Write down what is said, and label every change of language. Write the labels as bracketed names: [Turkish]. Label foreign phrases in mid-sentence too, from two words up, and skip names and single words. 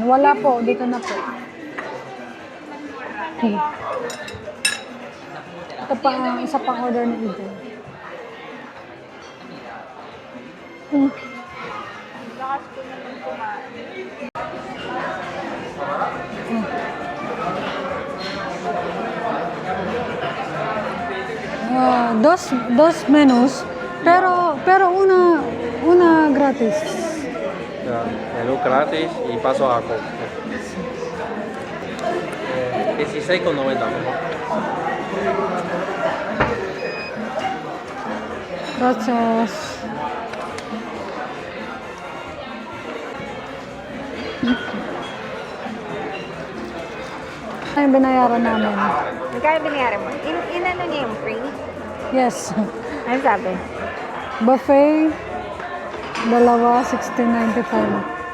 [Filipino] Wala po, dito na po. Ito pa, isa pang order ni Eden. Lakas ko naman kumain. [Spanish] Dos menús, pero una gratis. Ya, menú gratis y paso a comer. 16,90. Gracias. [Filipino] Ano yung binayaran namin? Magkano binayaran mo? Inano niya yung free? [English] Yes. [Filipino] Ano sabi? Buffet, dalawa, 16.95.